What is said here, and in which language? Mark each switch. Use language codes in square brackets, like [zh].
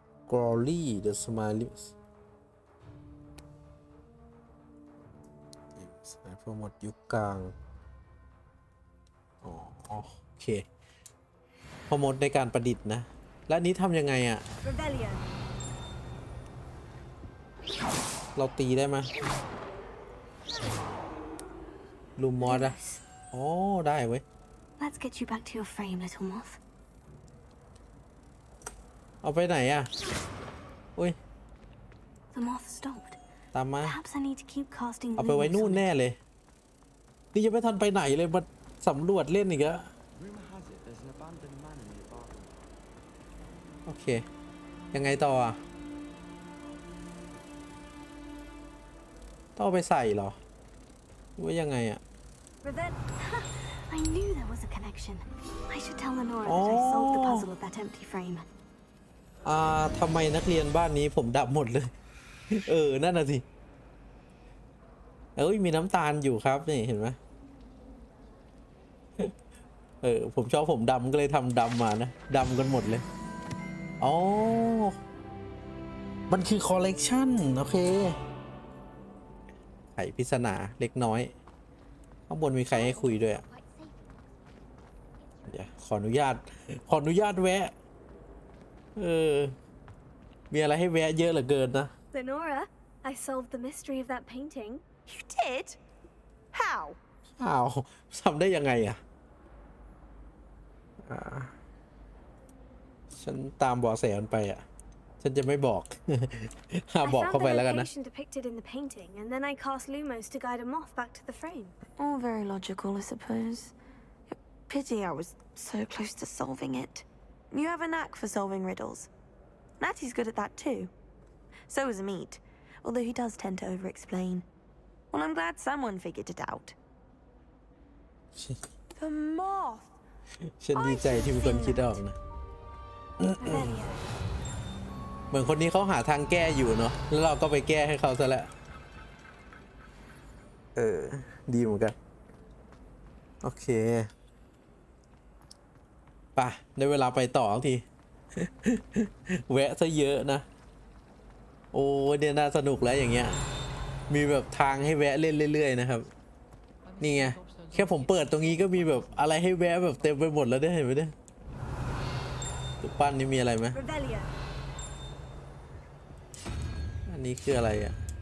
[en] Glory the Smiley [th] สายโปรโมทยุคกลางอ๋อโอเคโปรโมทในการประดิษฐ์นะ และนี้ทำยังไงอะ [en] Rebellion. [th] เราตีได้ไหมลูมอสอะอ๋อได้เว้ย [en] Let's get you back to your frame, little moth. [th] เอาไปไหนอะอุ้ย [en] The moth stopped. [th] ตามมา [en] Perhaps I need to keep casting [th] เอาไปไว้ [en] lumos [th] นู่น [en] on it. [th] แน่เลย นี่ยังไม่ทันไปไหนเลยมาสำรวจเล่นอีกแล้ว [en] Rumor has it there's an abandoned manor nearby. [th] โอเค ยังไงต่ออะต้องเอาไปใส่เหรอหรือว่ายังไงอะ [en] I knew there was a connection. I should tell Lenora that I solved the puzzle of that empty frame. [th] ทำไมนักเรียนบ้านนี้ผมดับหมดเลย นั่นน่ะสิมีน้ำตาลอยู่ครับนี่เห็นไหม ผมชอบผมดำก็เลยทำดำมานะดำกันหมดเลยอ๋อมันคือคอลเลกชันโอเคไขปริศนาเล็กน้อยข้างบนมีใครให้คุยด้วยอ่ะเดี๋ยวขออนุญาตแวะมีอะไรให้แวะเยอะเหลือเกินนะ [en] Lenora, I solved the mystery of that painting. You did? How? [th] อ้าวทำได้ยังไงอ่ะฉันตามเบาะแสมันไปอ่ะฉันจะไม่บอก บอกเข้าไปแล้วกันนะ [en] I found the location depicted in the painting, and then I cast Lumos to guide a moth back to the frame. All very logical, I suppose. Pity I was so close to solving it. You have a knack for solving riddles. Natty's good at that too. So is Meat, although he does tend to over-explain. Well, I'm glad someone figured it out. The moth! [th] ฉันดีใจที่มีคนคิดออกนะ เหมือนคนนี้เขาหาทางแก้อยู่เนาะแล้วเราก็ไปแก้ให้เขาซะแล้ว ดีเหมือนกันโอเคป่ะได้เวลาไปต่อที แวะซะเยอะนะโอ้เนี่ยน่าสนุกแล้วอย่างเงี้ยมีแบบทางให้แวะเล่นเรื่อยๆนะครับนี่ไงแค่ผมเปิดตรงนี้ก็มีแบบอะไรให้แวะแบบเต็มไปหมดแล้วได้เห็นไหมเนี่ยตุ๊กปั้นนี่มีอะไรไหมอันนี้คืออะไรอ่ะ